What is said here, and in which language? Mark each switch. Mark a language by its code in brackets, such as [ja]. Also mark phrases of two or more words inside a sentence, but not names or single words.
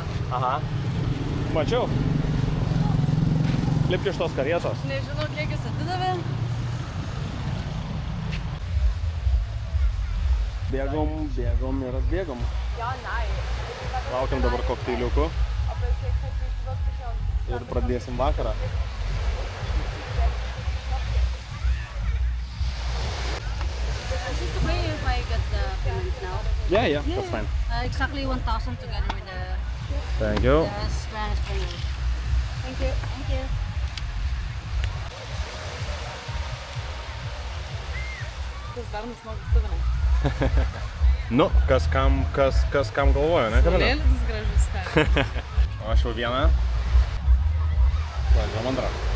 [lt] Aha. Mačiau. Lipk iš tos karietos. Nežinau, kiek jis atidavė. Bėgom ir atbėgom. Laukiam dabar kokteiliukų ir pradėsim vakarą. [en] Is it okay if I get the payment now? Yeah, that's fine. Exactly 1,000 together with Thank you. the Spanish payment. Thank you. Thank you. [lt] Tas dar mus moka suvinai. Nu, kas kam galvoja, ne? Kamilė? Saulėlydis gražus, ką. O aš jau vieną. Važiuojam antrą.